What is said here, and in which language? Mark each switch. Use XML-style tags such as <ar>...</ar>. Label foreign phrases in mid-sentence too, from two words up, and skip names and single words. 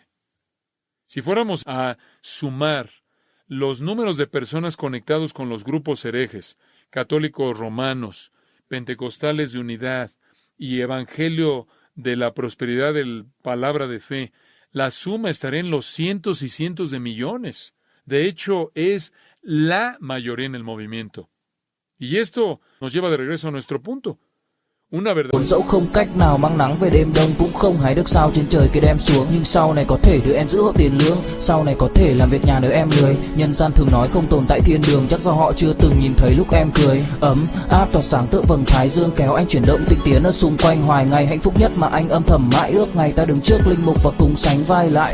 <es>Si fuéramos a sumar los números de personas conectados con los grupos herejes, católicos romanos, pentecostales de unidad y evangelio de la prosperidad del palabra de fe, la suma estaría en los cientos y cientos de millones. De hecho, es la mayoría en el movimiento. Y esto nos lleva de regreso a nuestro punto. Una verdad.</es> <vi>Dẫu không cách nào mang nắng về đêm đông, cũng không hái được sao trên trời kia đem xuống, nhưng sau này có thể đưa em giữ hộ tiền lương, sau này có thể làm việc nhà nếu em lười. Nhân gian thường nói không tồn tại thiên đường, chắc do họ chưa từng nhìn thấy lúc em cười. Ấm áp tỏa sáng tựa vầng thái dương kéo anh chuyển động tinh tiến ở xung quanh, hoài ngày hạnh phúc nhất mà anh âm thầm mãi ước, ngày ta đứng trước linh mục và cùng sánh vai lại.</vi>